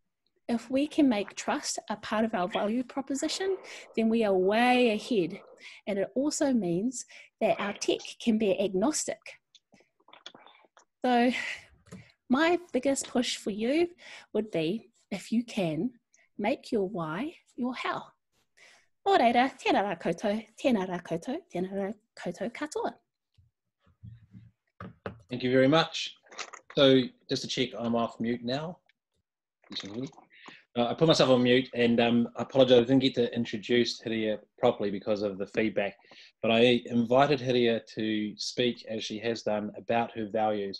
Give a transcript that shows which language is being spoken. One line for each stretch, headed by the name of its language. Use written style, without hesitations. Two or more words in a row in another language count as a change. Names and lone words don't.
English: If we can make trust a part of our value proposition, then we are way ahead. And it also means that our tech can be agnostic. So my biggest push for you would be, if you can, make your why your how.
Māori: Nō reira, tēnā rā koutou, tēnā rā koutou, tēnā rā koutou katoa.
English: Thank you very much. So just to check, I'm off mute now. I put myself on mute, and I apologise, I didn't get to introduce Hiria properly because of the feedback, but I invited Hiria to speak, as she has done, about her values.